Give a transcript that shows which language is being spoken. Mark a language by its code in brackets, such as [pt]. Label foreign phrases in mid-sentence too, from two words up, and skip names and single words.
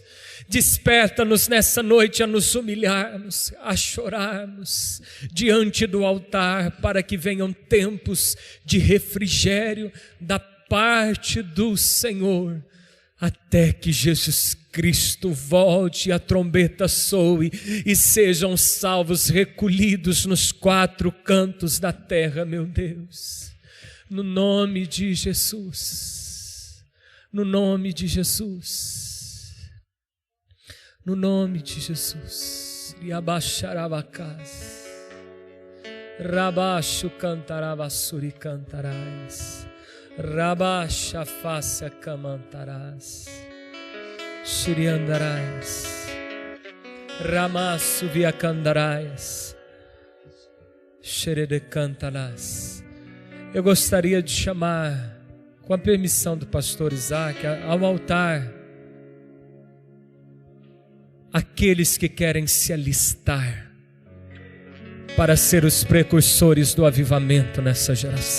[pt] Desperta-nos nessa noite a nos humilharmos, a chorarmos diante do altar, para que venham tempos de refrigério da parte do Senhor, até que Jesus Cristo volte, a trombeta soe e sejam salvos, recolhidos nos quatro cantos da terra, meu Deus. No nome de Jesus, no nome de Jesus, no nome de Jesus. Riabaxarabacás, rabaxo cantaravassuri cantarás, rabaxa face camantarás, Shiriandarás, Ramasu viacandarás, Xeredecantarás. Eu gostaria de chamar, com a permissão do pastor Isaac, ao altar aqueles que querem se alistar para ser os precursores do avivamento nessa geração.